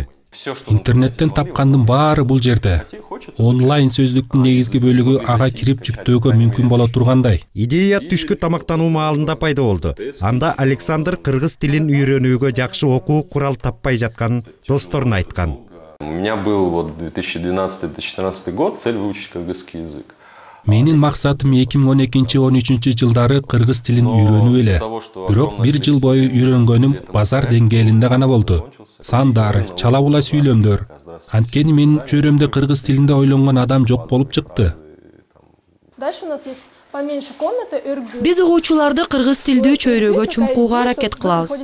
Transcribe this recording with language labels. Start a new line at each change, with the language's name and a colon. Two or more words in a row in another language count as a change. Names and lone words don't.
Kyrgyz: Интернеттен тапкандын баары бул жерде. Онлайн сөздүктүн негизги бөлүгү ага кирип жүктөөгө мүмкүн боло тургандай. Идея түшкү тамактануу маалында пайда болду. Анда Александр кыргыз тилин үйрөнүүгө жакшы окуу курал таппай жатканын досторуна айткан.
Russian: У меня был 2012-2014 год цель выучить кыргызский язык.
Kyrgyz: Менин максатым 2012-13 жылдары кыргыз тилин үйрөнүү эле. Бирок бир жыл бою үйрөнгөнүм базар деңгээлинде гана болду. Сандар, чала була сүйлөмдөр. Анткени менин чөйрөмдө кыргыз тилинде ойлонгон адам жок болуп чыкты. Биз угуучуларды кыргыз тилдүү чөйрөгө чумкууга аракет кылабыз.